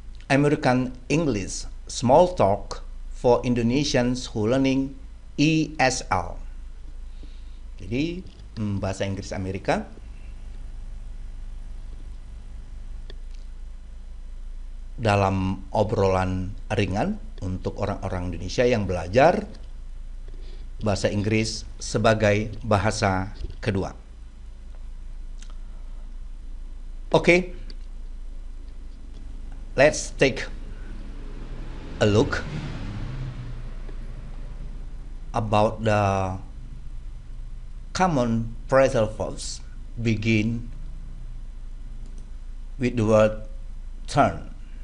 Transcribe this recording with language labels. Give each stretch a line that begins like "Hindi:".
English: American English small talk for Indonesians who learning ESL.
Indonesian: Jadi bahasa Inggris Amerika dalam obrolan ringan untuk orang-orang Indonesia yang belajar bahasa Inggris sebagai bahasa kedua.
English: Okay, let's take a look about the common phrasal verbs begin with the word turn.